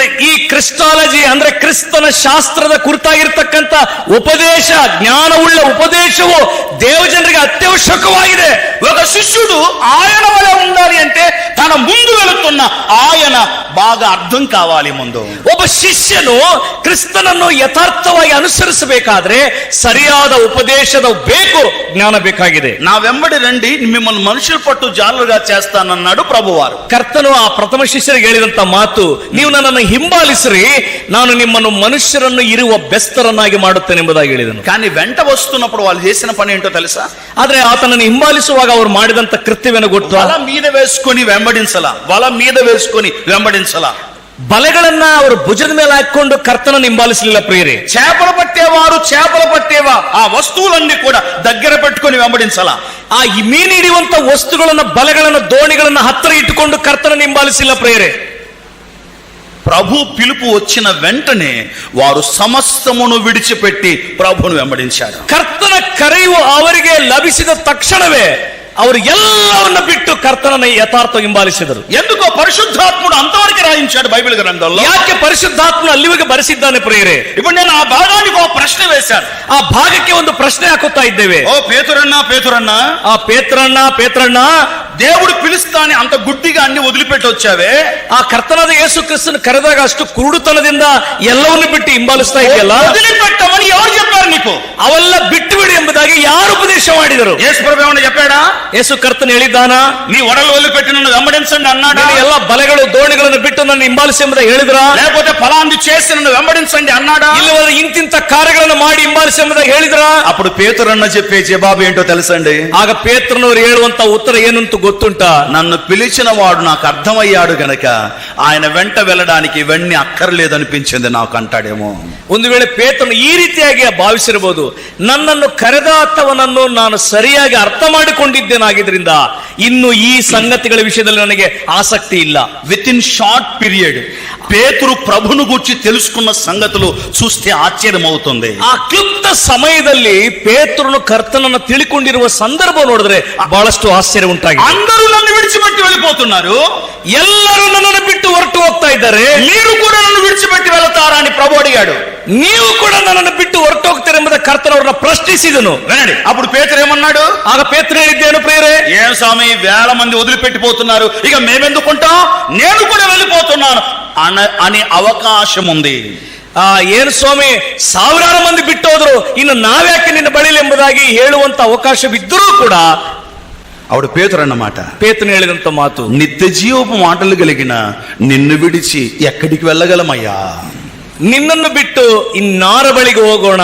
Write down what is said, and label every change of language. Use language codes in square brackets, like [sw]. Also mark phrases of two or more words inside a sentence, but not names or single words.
[kn] ಈ ಕ್ರಿಸ್ಟಾಲಜಿ ಅಂದ್ರೆ ಕ್ರಿಸ್ತನ ಶಾಸ್ತ್ರದ ಕುರಿತಾಗಿರ್ತಕ್ಕಂಥ ಉಪದೇಶ, ಜ್ಞಾನವುಳ್ಳ ಉಪದೇಶವು ದೇವಜನರಿಗೆ ಅತ್ಯವಶ್ಯಕವಾಗಿದೆ. [te] ఒక శిష్యుడు ఆయన వలె ఉండాలి అంటే తన ముందు వెళుతున్న ఆయన బాగా అర్థం కావాలి. ముందు [kn] ಒಬ್ಬ ಶಿಷ್ಯನು ಕ್ರಿಸ್ತನನ್ನು ಯಥಾರ್ಥವಾಗಿ ಅನುಸರಿಸಬೇಕಾದ್ರೆ ಸರಿಯಾದ ಉಪದೇಶದ ಬೇಕು, ಜ್ಞಾನ ಬೇಕಾಗಿದೆ. [te] నా వెంబడి రండి, మిమ్మల్ని మనుషుల పట్టు జాలరుగా చేస్తానన్నాడు ప్రభువారు. [kn] ಕರ್ತನು ಆ ಪ್ರಥಮ ಶಿಷ್ಯರಿಗೆ ಹೇಳಿದಂತ ಮಾತು, ನೀವು ನನ್ನನ್ನು ಹಿಂಬಾಲಿಸಿರಿ, ನಾನು ನಿಮ್ಮನ್ನು ಮನುಷ್ಯರನ್ನು ಇರುವ ಬೆಸ್ತರನ್ನಾಗಿ ಮಾಡುತ್ತೇನೆ ಎಂಬುದಾಗಿ ಹೇಳಿದನು. [te] కానీ వెంట వస్తున్నప్పుడు వాళ్ళు చేసిన పని ఏంటో తెలుసా? [kn] ಆದ್ರೆ ಆತನನ್ನು ಹಿಂಬಾಲಿಸುವಾಗ ಅವರು ಮಾಡಿದಂತ ಕೃತ್ಯವೇನು ಗೊತ್ತು? [te] వల మీద వేసుకొని వెంబడించలా, వల మీద వేసుకొని వెంబడించలా. [kn] ಬಲೆಗಳನ್ನ ಅವರು ಭುಜದ ಮೇಲೆ ಹಾಕೊಂಡು ಕರ್ತನನ್ನು ಹಿಂಬಾಲಿಸಲಿಲ್ಲ ಪ್ರಿಯರೇ. [te] చేపలు పట్టేవారు చేపలు పట్టేవా ఆ వస్తువులన్నీ కూడా దగ్గర పెట్టుకొని వెంబడించాల. [kn] ಆ ಮೀನು ಹಿಡಿಯುವಂತ ವಸ್ತುಗಳನ್ನ, ಬಲೆಗಳನ್ನ, ದೋಣಿಗಳನ್ನ ಹತ್ತಿರ ಇಟ್ಟುಕೊಂಡು ಕರ್ತನನ್ನು ಹಿಂಬಾಲಿಸಿಲ್ಲ ಪ್ರಿಯರೇ. [te] ప్రభు పిలుపు వచ్చిన వెంటనే వారు సమస్తమును విడిచిపెట్టి ప్రభువును వెంబడించారు. [kn] ಕರ್ತನ ಕರೆಯು ಅವರಿಗೆ ಲಭಿಸಿದ ತಕ್ಷಣವೇ ಅವರು ಎಲ್ಲವನ್ನ ಬಿಟ್ಟು ಕರ್ತನನ್ನ ಯಥಾರ್ಥ ಹಿಂಬಾಲಿಸಿದರು. [te] ఎందుకో పరిశుద్ధాత్ముడు అంతవరకు రాయించాడు బైబిల్ గ్రంథంలో. [kn] ಯಾಕೆ ಪರಿಶುದ್ಧಾತ್ಮನು ಅಲ್ಲಿವರೆಗೆ ಬರೆಸಿದ್ದಾನೆ ಪ್ರಿಯರೇ? [te] ఇప్పుడు నేను ఆ భాగానికి ఒక ప్రశ్న వేశాను. [kn] ಆ ಭಾಗಕ್ಕೆ ಒಂದು ಪ್ರಶ್ನೆ ಹಾಕುತ್ತಾ ಇದ್ದೇವೆ. [te] ఓ పేతురన్న, [kn] ಆ ಪೇತ್ರಣ್ಣ, [te] దేవుడు పిలుస్తానే అంత గుడ్డిగా అన్ని వదిలిపెట్టి వచ్చావే. [kn] ಆ ಕರ್ತನಾದ ಯೇಸು ಕ್ರಿಸ್ತನ ಕರೆದಾಗ ಅಷ್ಟು ಕುರುಡುತನದಿಂದ ಎಲ್ಲವನ್ನು ಬಿಟ್ಟು ಹಿಂಬಾಲಿಸ್ತಾ ಇದೆಯಲ್ಲ, [te] వదిలిపెట్టమని ఎవరు చెప్పారు నీకు? [kn] ಅವೆಲ್ಲ ಬಿಟ್ಟು ಬಿಡು ಎಂಬುದಾಗಿ ಯಾರು ಉಪದೇಶ ಮಾಡಿದರು? [te] యేసు ప్రభు ఏమన్నా చెప్పాడా? [kn] ಯೇಸು ಕರ್ತನ ಹೇಳಿದಾನ? [te] నీ ಒಡಲು వదిలిపెట్టి నన్ను వెంబడించండి అన్నాడా? [kn] ಎಲ್ಲ ಬಲೆಗಳು, ದೋಣಿಗಳನ್ನು ಬಿಟ್ಟು ನನ್ನ ಹಿಂಬಾಲಿಸಿ ಎಂಬುದಾಗಿ ಹೇಳಿದ್ರ? [te] లేకపోతే ఫలాంది చేసి నన్ను వెంబడించండి అన్నాడా? [kn] ಇಲ್ಲವಾದ್ರೆ ಇಂತಿಂತ ಕಾರ್ಯಗಳನ್ನು ಮಾಡಿ ಹಿಂಬಾಲಿಸಿ ಎಂಬುದಾಗಿ ಹೇಳಿದ್ರ? [te] అప్పుడు పేతురన్న చెప్పే జవాబు ఏంటో తెలుసండి? [kn] ಆಗ ಪೇತ್ರನವರು ಹೇಳುವಂತ ಉತ್ತರ ಏನಂತ ಗೊತ್ತುಂಟಾ? [te] నన్ను పిలిచిన వాడు నాకు అర్థమయ్యాడు గనక ఆయన వెంట వెళ్ళడానికి ఇవన్నీ అక్కర్లేదనిపించింది నాకు అంటాడేమో. [kn] ಒಂದು ವೇಳೆ ಪೇತ್ರನು ಈ ರೀತಿಯಾಗಿ ಭಾವಿಸಿರಬಹುದು, ನನ್ನನ್ನು ಕರೆದ ಆತವನನ್ನು ನಾನು ಸರಿಯಾಗಿ ಅರ್ಥ ಮಾಡಿಕೊಂಡಿದ್ದೇನಾಗಿದ್ರಿಂದ ಇನ್ನು ಈ ಸಂಗತಿಗಳ ವಿಷಯದಲ್ಲಿ ನನಗೆ ಆಸಕ್ತಿ ಇಲ್ಲ. [en] with in short period [te] పేతురు ప్రభును గురించి తెలుసుకున్న సంగతులు చూస్తే ఆశ్చర్యం అవుతుంది. [kn] ಆ ಕ್ಲುಪ್ತ ಸಮಯದಲ್ಲಿ ಪೇತ್ರನು ಕರ್ತನನ್ನು ತಿಳಿಕೊಂಡಿರುವ ಸಂದರ್ಭ ನೋಡಿದ್ರೆ ಬಹಳಷ್ಟು ಆಶ್ಚರ್ಯ ಉಂಟಾಗಿದೆ. [te] అందరూ నన్ను విడిచిపెట్టి వెళ్ళిపోతున్నారు, [kn] ಎಲ್ಲರೂ నన్నನ್ನು ಬಿಟ್ಟು ಹೊರಟು ಹೋಗ್ತಾ ಇದ್ದಾರೆ, [te] మీరు కూడా నన్ను విడిచిపెట్టి వెళతారా అని ప్రభు అడిగాడు. [kn] ನೀವು ಕೂಡ ನನ್ನನ್ನು ಬಿಟ್ಟು ಹೊರಟು ಹೋಗ್ತೀರ ಎಂಬುದ ಕರ್ತನವ್ರನ್ನ ಪ್ರಶ್ನಿಸಿದನು. [te] వినండి, అప్పుడు పేతురు ఏమన్నాడు? [kn] ಆಗ ಪೇತ್ರ ಹೇಳಿದ್ದೇನು ಪ್ರಿಯರೇ? [te] ఏం స్వామి, వేల మంది వదిలిపెట్టిపోతున్నారు, ఇక మేమెందుకుంటాం, నేను కూడా వెళ్ళిపోతున్నాను అని అవకాశం ఉంది. [kn] ಏನು ಸ್ವಾಮಿ, ಸಾವಿರಾರು ಮಂದಿ ಬಿಟ್ಟು ಹೋದ್ರು, ಇನ್ನು ನಾವ್ಯಾಕೆ ನಿನ್ನ ಬಳಿಲಿ ಎಂಬುದಾಗಿ ಹೇಳುವಂತ ಅವಕಾಶವಿದ್ದರೂ ಕೂಡ [te] ఆవిడ పేతురు అన్నమాట. [kn] ಪೇತ್ರನು ಹೇಳಿದಂತ ಮಾತು, [te] నిత్య జీవపు మాటలు కలిగిన నిన్ను విడిచి ఎక్కడికి వెళ్ళగలమయ్యా? [kn] ನಿನ್ನನ್ನು ಬಿಟ್ಟು ಇನ್ನಾರ ಬಳಿಗೆ ಹೋಗೋಣ?